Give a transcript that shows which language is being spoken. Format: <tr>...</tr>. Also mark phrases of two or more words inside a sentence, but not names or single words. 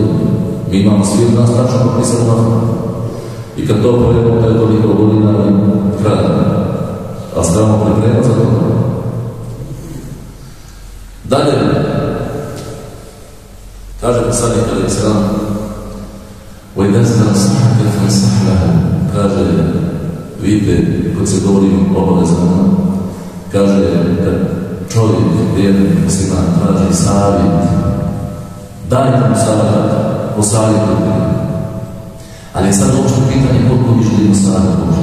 <bs>Mi imamo svi od nas tačno propisano nafake. I kad to pojedemo, to je toliko godina i kraj. A strano pripremati za to. Dalje, kaže poslanik alejhi selam:</bs> <ar>وَإِذَا اسْتَنصَحَكَ فَانصَحْ لَهُ.</ar> <bs>Kaže, vidite, kad se govori o obavezama, kaže, kad čovjek, vjernik, musliman, traži savjet, dajte mu savjet, posavjetujte. Ali je sad uopšte pitanje koliko mi želimo savjet Božja.</bs>